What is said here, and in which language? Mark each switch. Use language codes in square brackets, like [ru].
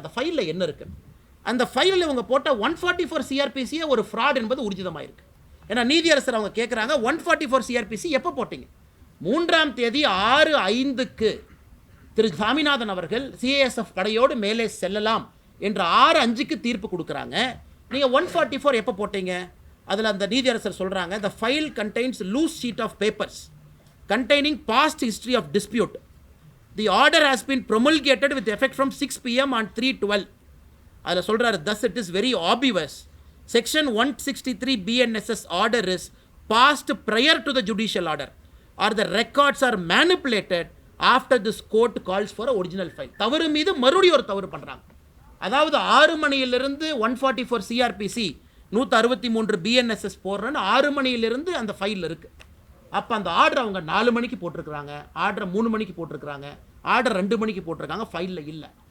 [ta] அந்த ஃபைலில் என்ன இருக்கு, அந்த ஃபைலில் இவங்க போட்ட 144 சிஆர்பிசியே ஒரு ஃப்ராட் என்பது ஊர்ஜிதமாயிருக்கு. ஏன்னா நீதியரசர் அவங்க கேட்குறாங்க, 144 சிஆர்பிசி எப்போ போட்டீங்க? 3ஆம் தேதி 6/5க்கு திரு சாமிநாதன் அவர்கள் சிஏஎஸ்எஃப் கடையோடு மேலே செல்லலாம் என்ற 6/5க்கு தீர்ப்பு கொடுக்குறாங்க. நீங்கள் 144 எப்போ போட்டீங்க? அதில் அந்த நீதியரசர் சொல்கிறாங்க, [en] the file contains loose sheet of papers containing past history of dispute. The order has been promulgated with effect from 6 p.m. on 3/12. [ta] அதில் சொல்கிறாரு, [en] thus it is very obvious. Section 163 BNSS order is passed prior to the judicial order or the records are manipulated after this court calls for a original file. [ta] தவறு மீது மறுபடியும் ஒரு தவறு பண்ணுறாங்க. அதாவது 6 மணியிலிருந்து 144 சிஆர்பிசி 163 பிஎன்எஸ்எஸ் போடுறேன்னு 6 மணியிலிருந்து அந்த ஃபைலில் இருக்குது. அப்போ அந்த ஆர்டர் அவங்க 4 மணிக்கு போட்டிருக்கிறாங்க, ஆர்டரை 3 மணிக்கு போட்டிருக்கிறாங்க, ஆர்டர் 2 மணிக்கு போட்டிருக்காங்க, ஃபைலில் இல்லை.